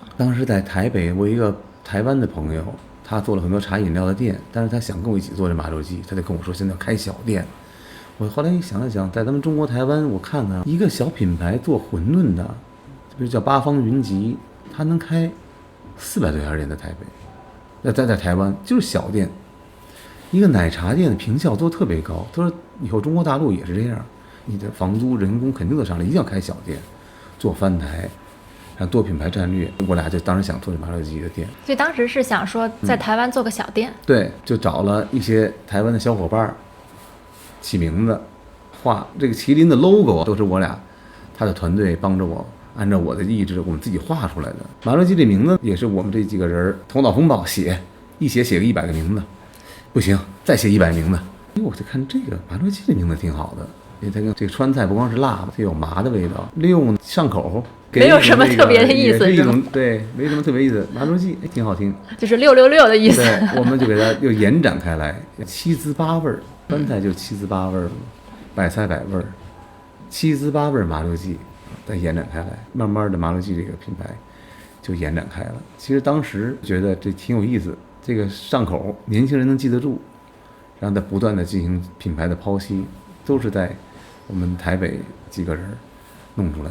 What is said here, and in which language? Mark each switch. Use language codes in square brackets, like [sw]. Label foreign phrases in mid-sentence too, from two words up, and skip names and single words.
[zh] 當時在台北，我一個台灣的朋友，他做了很多茶飲料的店，但是他想跟我一起做這麻六記，他就跟我說現在要開小店。我後來想了想，在咱們中國台灣，我看看一個小品牌做餛飩的，比如叫八方雲集，他能開400多家店在台北，那在台灣就是小店。一個奶茶店的坪效都特別高，他說以後中國大陸也是這樣，你的房租人工肯定都上來，一定要開小店，做翻台，然後多品牌戰略。我倆就當時想做這麻六記的店，所以當時是想說在台灣做個小店。對，就找了一些台灣的小夥伴起名字，畫這個麒麟的 logo 都是我倆，他的團隊幫着我，按照我的意志我們自己畫出來的。麻六記這名字也是我們這幾個人頭腦風暴寫個100個名字，不行再寫100名字。我就看這個麻六記這名字挺好的，因為它跟這個川菜不光是辣的，它有麻的味道，溜上口，沒有什麼特別的意思，是一種對，沒什麼特別意思。麻六記挺好聽，就是666的意思。對，我們就給它又延展開來，7滋8味兒，川菜就7滋8味兒，百菜百味兒，7滋8味兒麻六記，再延展開來，慢慢的麻六記這個品牌就延展開了。其實當時覺得這挺有意思，這個上口，年輕人能記得住，然後再不斷的進行品牌的剖析，都是在我們台北幾個人弄出來的。